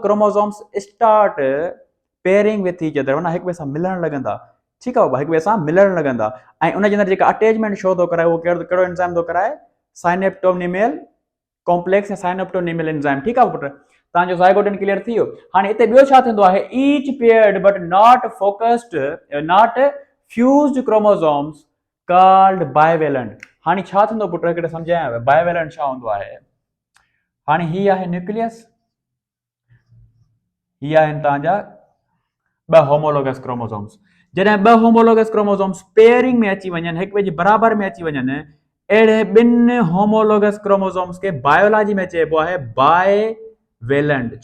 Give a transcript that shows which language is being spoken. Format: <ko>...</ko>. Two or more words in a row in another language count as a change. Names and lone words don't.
<en>chromosomes start pairing with each other,</en> <sd>माना हिक ॿिए सां मिलणु लॻंदा। ठीकु आहे बाबा, हिक ॿिए सां मिलणु लॻंदा। ऐं उन जे अंदरि जेका</sd> <en>attachment show</en> <sd>थो कराए उहो कहिड़ो एंजाइम थो कराए?</sd> <en>synaptonemal complex ऐं synaptonemal enzyme.</en> <sd>ठीकु आहे पुट। तव्हांजो ज़ाइगोटिन क्लियर थी वियो। हाणे हिते ॿियो छा थींदो आहे?</sd> <en>each paired but not focused, not fused chromosomes called bivalent.</en> <sd>हाणे छा थींदो पुट? हिकिड़े सम्झायां, बाइवेलेंट छा हूंदो आहे? हाणे ही आहे न्यूक्लियस, ही आहिनि तव्हांजा 2</sd> <en>homologous chromosomes.</en> <sd>जॾहिं 2</sd> <en>homologous chromosomes</en> <sd>पेयरिंग में अची वञनि, हिक ॿिए जे बराबर में अची वञनि, अहिड़े 2</sd> <en>homologous chromosomes</en> <sd>खे बायोलॉजी में चइबो आहे बाइवेलेंट।</sd>